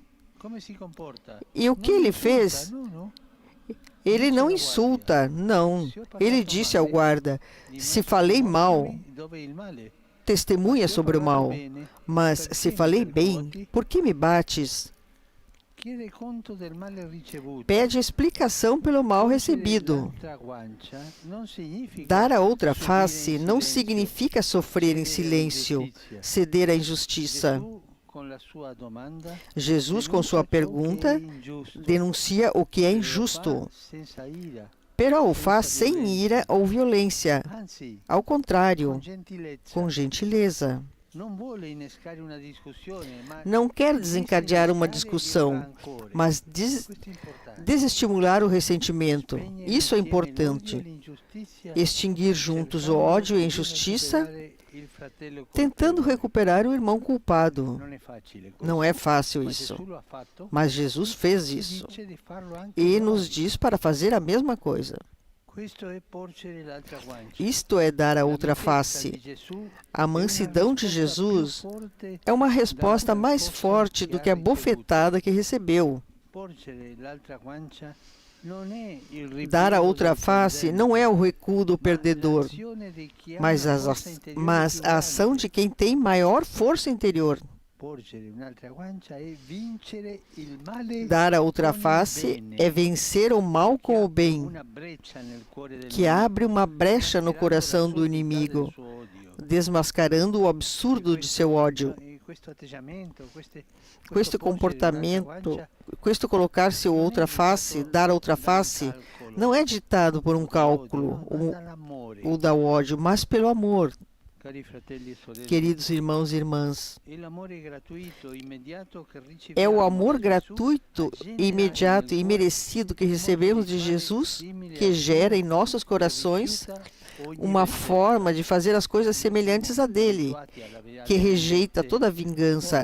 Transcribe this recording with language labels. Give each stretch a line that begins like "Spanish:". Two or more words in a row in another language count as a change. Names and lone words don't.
Portuguese: E o que ele fez? Ele não insulta, não. Ele disse ao guarda: se falei mal, testemunha sobre o mal. Mas se falei bem, por que me bates?
Italian: chiede conto del male ricevuto.
Portuguese: Pede explicação pelo mal recebido.
Italian: L'altra guancia non significa
Portuguese: Dar a outra
Italian: subire
Portuguese: face
Italian: in
Portuguese: não
Italian: silenzio,
Portuguese: significa sofrer em
Italian: cedere
Portuguese: silêncio,
Italian: all'ingiustizia.
Portuguese: ceder à injustiça.
Italian: Gesù, con la sua domanda,
Portuguese: Jesus, com sua
Italian: denuncia ciò che è
Portuguese: pergunta,
Italian: ingiusto,
Portuguese: denuncia o que é
Italian: e lo
Portuguese: injusto,
Italian: fa senza ira,
Portuguese: pero o faz sem ira ou violência.
Italian: anzi,
Portuguese: Ao contrário,
Italian: con gentilezza.
Portuguese: com gentileza.
Italian: Non vuole innescare una discussione, ma
Portuguese: Não quer desencadear uma discussão, mas
Italian: questo è importante.
Portuguese: desestimular o ressentimento.
Italian: Spegnere
Portuguese: Isso é
Italian: insieme l'odio e
Portuguese: importante.
Italian: l'ingiustizia,
Portuguese: Extinguir juntos o
Italian: cercando
Portuguese: ódio e a
Italian: di
Portuguese: injustiça,
Italian: recuperare il fratello
Portuguese: tentando
Italian: colpevole.
Portuguese: recuperar o irmão culpado.
Italian: Non è facile questo,
Portuguese: Não é fácil
Italian: ma
Portuguese: isso,
Italian: Gesù lo ha fatto,
Portuguese: mas Jesus fez
Italian: ci
Portuguese: isso
Italian: dice di farlo anche
Portuguese: e
Italian: noi.
Portuguese: nos diz para fazer a mesma coisa.
Italian: Questo è porgere l'altra guancia.
Portuguese: Isto é dar a
Italian: La
Portuguese: outra
Italian: mitezza
Portuguese: face.
Italian: di Gesù
Portuguese: A
Italian: è una
Portuguese: mansidão de
Italian: risposta
Portuguese: Jesus
Italian: più forte
Portuguese: é uma resposta
Italian: da
Portuguese: mais força forte que do
Italian: ha
Portuguese: que a
Italian: ricevuto.
Portuguese: bofetada que recebeu.
Italian: Porgere l'altra guancia non è il rifiuto
Portuguese: Dar a outra
Italian: del
Portuguese: face
Italian: perdente,
Portuguese: não é o recuo do
Italian: ma
Portuguese: perdedor,
Italian: l'azione di chi ha
Portuguese: mas,
Italian: una
Portuguese: as
Italian: forza
Portuguese: a-
Italian: interiore
Portuguese: mas
Italian: più
Portuguese: a ação
Italian: grande.
Portuguese: de quem tem maior força interior.
Italian: Porgere un'altra guancia è vincere il male
Portuguese: Dar a outra
Italian: con il
Portuguese: face
Italian: bene,
Portuguese: é vencer o mal
Italian: che
Portuguese: com o
Italian: apre
Portuguese: bem,
Italian: una breccia nel cuore del
Portuguese: que
Italian: nemico,
Portuguese: abre uma brecha no
Italian: mascherando
Portuguese: coração do
Italian: l'assurdità del
Portuguese: inimigo,
Italian: suo odio.
Portuguese: desmascarando o absurdo de seu ódio.
Italian: Questo atteggiamento, Questo comportamento, questo
Portuguese: colocar-se outra face, dar outra face, não é ditado por um cálculo ou da ódio, mas pelo amor. Queridos irmãos e irmãs, é o amor gratuito, imediato e merecido que recebemos de Jesus que gera em nossos corações uma forma de fazer as coisas semelhantes a dele, que rejeita toda vingança.